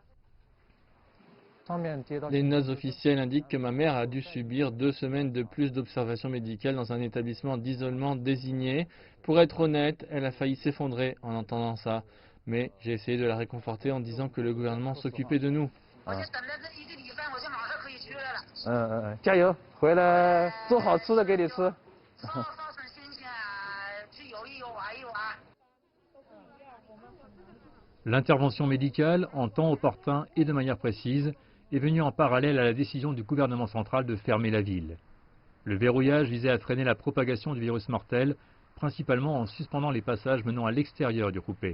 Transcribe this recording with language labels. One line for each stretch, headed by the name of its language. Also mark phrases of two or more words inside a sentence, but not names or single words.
French: Les notes officielles indiquent que ma mère a dû subir 2 semaines de plus d'observation médicale dans un établissement d'isolement désigné. Pour être honnête, elle a failli s'effondrer en entendant ça. Mais j'ai essayé de la réconforter en disant que le gouvernement s'occupait de nous. 啊。
Chinese: 加油，回来做好吃的给你吃。
French: L'intervention médicale, en temps opportun et de manière précise, est venue en parallèle à la décision du gouvernement central de fermer la ville. Le verrouillage visait à freiner la propagation du virus mortel, principalement en suspendant les passages menant à l'extérieur du Hubei.